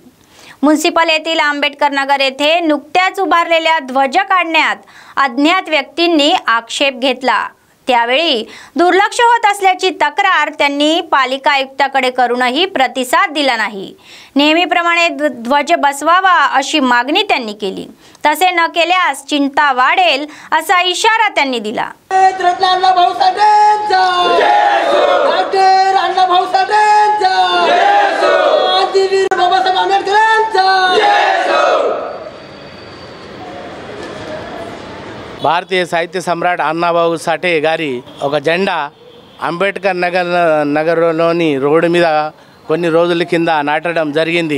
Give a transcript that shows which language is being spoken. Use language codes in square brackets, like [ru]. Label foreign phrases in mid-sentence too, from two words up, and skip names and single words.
[mr] म्युनिसिपल येथील आंबेडकर नगर येथे नुकत्याच उभारलेल्या ध्वज काढण्यात अज्ञात व्यक्तींनी आक्षेप घेतला। त्यावेळी दुर्लक्ष होत असल्याची तक्रार त्यांनी पालिका आयुक्ताकडे करूनही प्रतिसाद दिला नाही। नेहमीप्रमाणे ध्वज बसवावा अशी मागणी त्यांनी केली। तसे न केल्यास चिंता वाढेल असा इशारा त्यांनी दिला। [te] భారతీయ సాహిత్య సమ్రాట్ అన్నాబాబు సాఠే గారి ఒక జెండా అంబేద్కర్ నగర్లోని రోడ్డు మీద కొన్ని రోజుల కింద నాటడం జరిగింది।